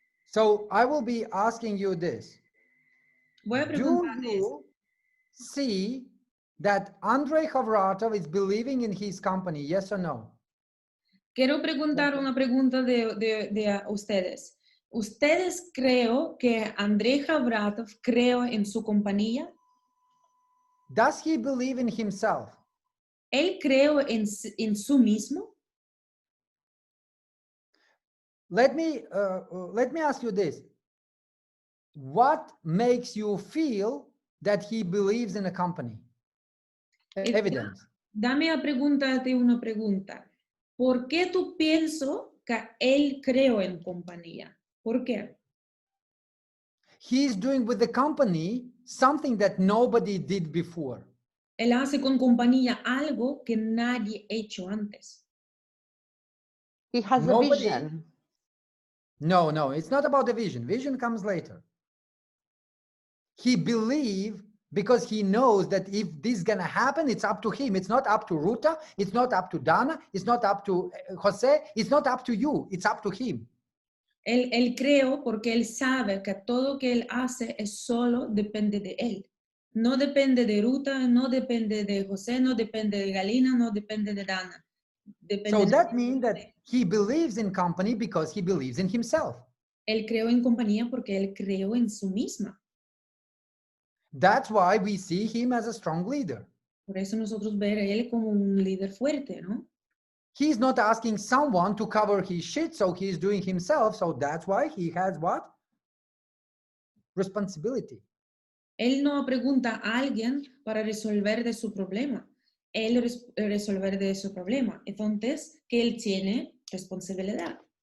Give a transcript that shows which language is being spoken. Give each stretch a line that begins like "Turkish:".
English: So I will be asking you this.
Spanish: Voy a
English: Do
Spanish: preguntarles,
English: you see that Andrei Khavratov is believing in his company, yes or no?
Spanish: quiero preguntar una pregunta de ustedes. ¿Ustedes creo que Andrei Khavratov creo en su compañía?
English: Does he believe in himself?
Spanish: ¿Él creo en su mismo?
English: Let me ask you this. What makes you feel that he believes in a company? Evidence.
Spanish: Dame a preguntarte una pregunta. ¿Por qué tú piensas que él creo en compañía? ¿Por qué?
English: He's doing with the company something that nobody did before.
Spanish: Él hace con compañía algo que nadie ha hecho antes.
English: He has a vision. No, it's not about the vision. Vision comes later. He believes because he knows that if this is going to happen, it's up to him. It's not up to Ruta. It's not up to Dana. It's not up to Jose. It's not up to you. It's up to him.
Spanish: Él creo porque él sabe que todo que él hace es solo depende de él. No depende de Ruta, no depende de José, no depende de Galina, no depende de Dana.
English: So that means that he believes in company because he believes in himself.
Spanish: Él creó en compañía porque él creó en su misma.
English: That's why we see him as a strong leader.
Spanish: Por eso nosotros ver a él como un líder fuerte, ¿no?
English: He's not asking someone to cover his shit, so he's doing himself. So that's why he has what? Responsibility.
Spanish: Él no pregunta a alguien para resolver de su problema. Él resolver de su problema. Entonces, que él tiene responsabilidad.